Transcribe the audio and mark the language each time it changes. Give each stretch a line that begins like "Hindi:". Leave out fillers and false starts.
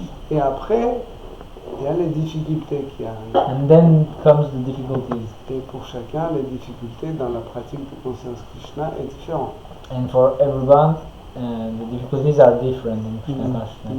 French: Et après, il y a les difficultés qui arrivent.
English: And then comes the difficulties.
French: Et pour chacun, les difficultés dans la pratique de conscience Krishna est différente.
English: And for everyone, the difficulties are different in Krishna consciousness.